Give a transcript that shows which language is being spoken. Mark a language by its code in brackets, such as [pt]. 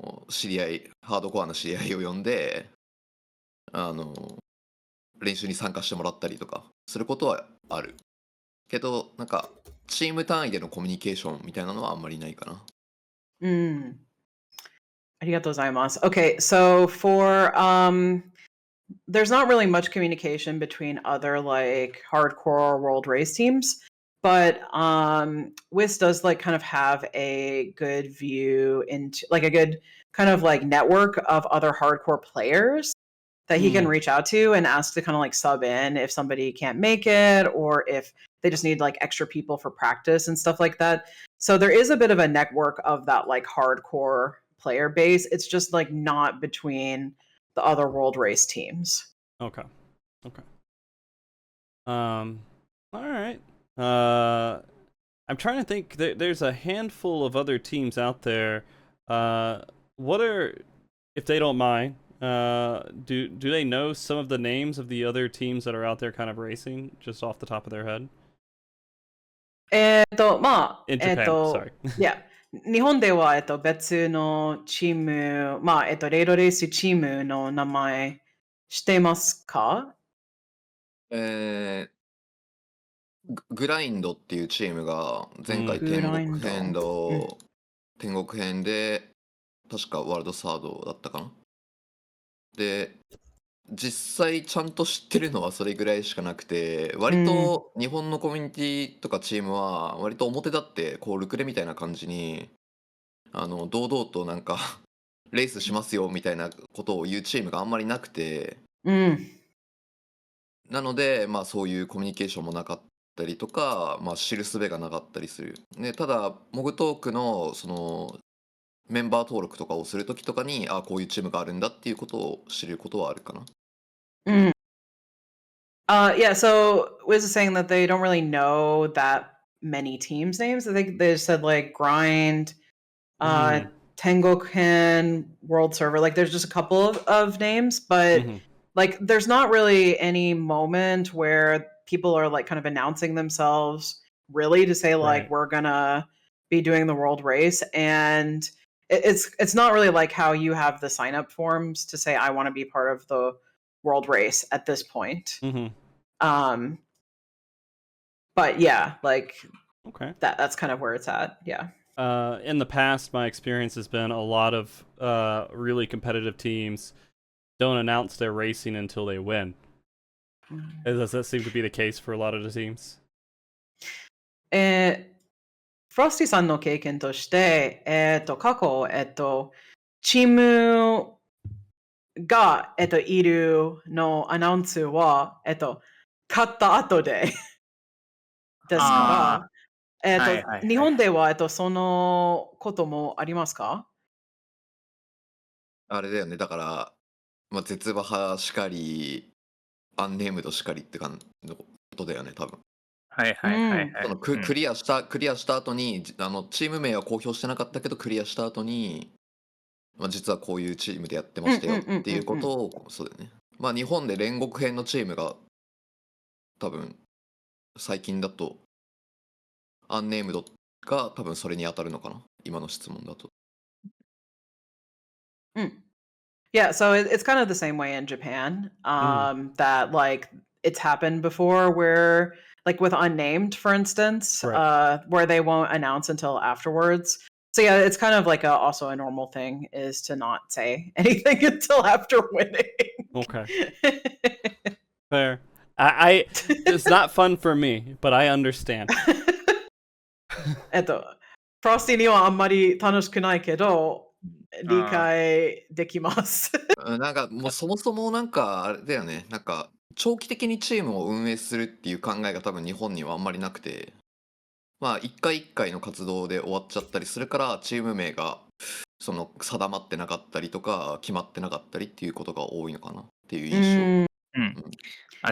[ja] 知り合い、ハードコアな知り合いを呼んで、練習に参加してもらったりとかすることはある。けど、なんか、チーム単位でのコミュニケーションみたいなのはあんまりないかな。ありがとうございます。 [en] Okay, so for there's not really much communication between other like hardcore world race teams, but WIS does like kind of have a good view into like a good kind of like network of other hardcore players that he can reach out to and ask to kind of like sub in if somebody can't make it or if they just need like extra people for practice and stuff like that. So there is a bit of a network of that like hardcore player base. It's just like not between the other world race teams. Okay. All right. I'm trying to think. There's a handful of other teams out there. What are, if they don't mind, do they know some of the names of the other teams that are out there kind of racing just off the top of their head? In Japan, sorry. Yeah. [ja] 日本では、別のチーム、レイドレースチームの名前知ってますか？グラインドっていうチームが前回天国編天国編で確かワールドサードだったかな。で、実際ちゃんと知ってるのはそれぐらいしかなくて、割と日本のコミュニティとかチームは割と表立ってこうルクレみたいな感じに堂々となんかレースしますよみたいなことを言うチームがあんまりなくて、なのでまあそういうコミュニケーションもなかったりとか、まあ知る術がなかったりする。ね、ただモグトークのそのメンバー登録とかをするときとかに、あ、こういうチームがあるんだっていうことを知ることはあるかな。 [en] Yeah, so Wiz is saying that they don't really know that many teams' names. I think they just said like Grind, Tengoken, World Server. Like there's just a couple of names, but like there's not really any moment where people are like kind of announcing themselves really to say like we're gonna be doing the world race. And it's not really like how you have the sign up forms to say I want to be part of the world race at this point. But yeah, like that's kind of where it's at. Yeah. In the past, my experience has been a lot of really competitive teams don't announce their racing until they win. Does that seem to be the case for a lot of the teams? [ja] フロスティさんの経験として、過去、チームが、いるのアナウンスは、勝った後でですから、日本では、そのこともありますか？あれだよね、だから、まあ、絶馬派しかり、アンネームドしかりって感じのことだよね、多分。そのクリアした後にチーム名は公表してなかったけどクリアした後に、まあ、実はこういうチームでやってましたよっていうことをそうだよね。まあ日本で煉獄編のチームが多分最近だとアンネームドが多分それに当たるのかな、今の質問だと。 [en] Yeah, so it's kind of the same way in Japan. That like it's happened before where like with unnamed, for instance, where they won't announce until afterwards. So yeah, it's kind of like also a normal thing is to not say anything until after winning. Okay, fair. It's not fun for me, but I understand. [ja] フロスティにはあんまり楽しくないけど、理解できます。なんかもうそもそもなんかあれだよね。なんか長期的にチームを運営するっていう考えが多分日本にはあんまりなくて、まあ一回一回の活動で終わっちゃったりするからチーム名がその定まってなかったりとか決まってなかったりっていうことが多いのかなっていう印象。